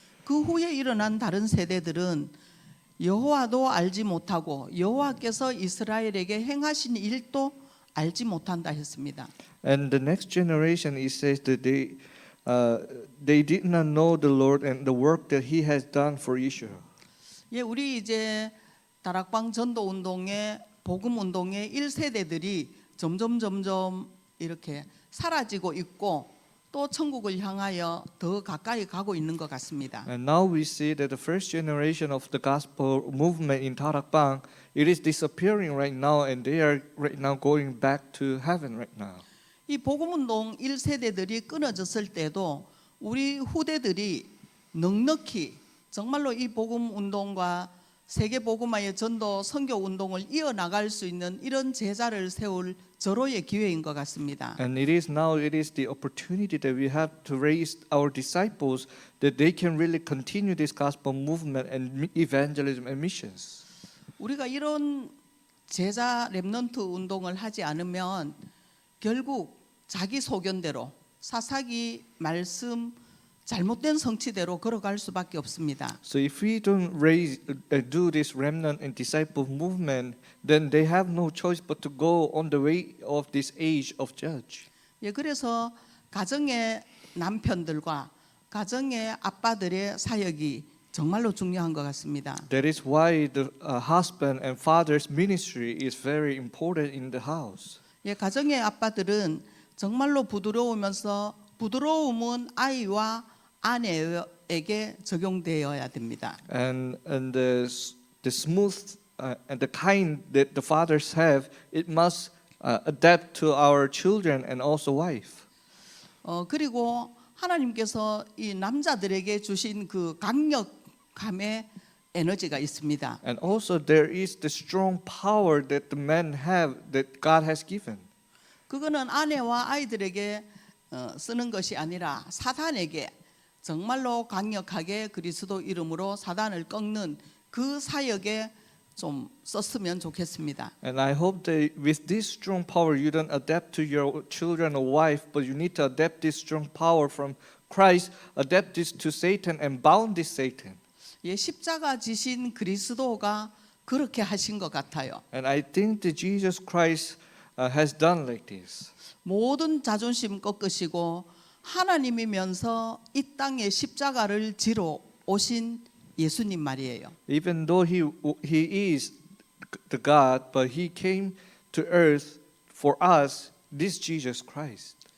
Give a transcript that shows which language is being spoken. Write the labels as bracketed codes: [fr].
[ko] 그 후에 일어난 다른 세대들은 여호와도 알지 못하고 여호와께서 이스라엘에게 행하신 일도 알지 못한다 했습니다. [en] And the next generation, it says that they did not know the Lord and the work that He has done for Israel. [ko] 예, 우리 이제 다락방 전도 운동의 복음 운동의 1세대들이 점점 이렇게 사라지고 있고 또 천국을 향하여 더 가까이 가고 있는 것 같습니다. [en] And now we see that the first generation of the gospel movement in Tarakbang, it is disappearing right now, and they are right now going back to heaven right now. [ko] 이 복음 운동 1세대들이 끊어졌을 때도 우리 후대들이 넉넉히 정말로 이 복음 운동과 세계 복음화의 전도 선교 운동을 이어나갈 수 있는 이런 제자를 세울 절호의 기회인 것 같습니다. [en] And it is the opportunity that we have to raise our disciples that they can really continue this gospel movement and evangelism and missions. [ko] 우리가 이런 제자 렘넌트 운동을 하지 않으면 결국 자기 소견대로 사사기 말씀 잘못된 성취대로 걸어갈 수밖에 없습니다. [en] So if we don't do this remnant and disciple movement, then they have no choice but to go on the way of this age of judge. [ko] 예, 그래서 가정의 남편들과 가정의 아빠들의 사역이 정말로 중요한 것 같습니다. [en] That is why the husband and father's ministry is very important in the house. [ko] 예, 가정의 아빠들은 정말로 부드러우면서 부드러움은 아이와 아내에게 적용되어야 됩니다. [en] And the smooth and the kind that the fathers have, it must adapt to our children and also wife. [ko] 그리고 하나님께서 이 남자들에게 주신 그 강력함의 에너지가 있습니다. [en] And also there is the strong power that the men have that God has given. [ko] 그거는 아내와 아이들에게 쓰는 것이 아니라 사단에게 정말로 강력하게 그리스도 이름으로 사단을 꺾는 그 사역에 좀 썼으면 좋겠습니다. [en] And I hope that with this strong power you don't adapt to your children or wife, but you need to adapt this strong power from Christ, adapt this to Satan and bound this Satan. [ko] 예, 십자가 지신 그리스도가 그렇게 하신 것 같아요. [en] And I think that Jesus Christ has done like this. [ko] 모든 자존심 꺾으시고 하나님이면서 이 땅에 십자가를 지러 오신 예수님 말이에요. [en] Even though he is the God, but he came to earth for us, this Jesus Christ.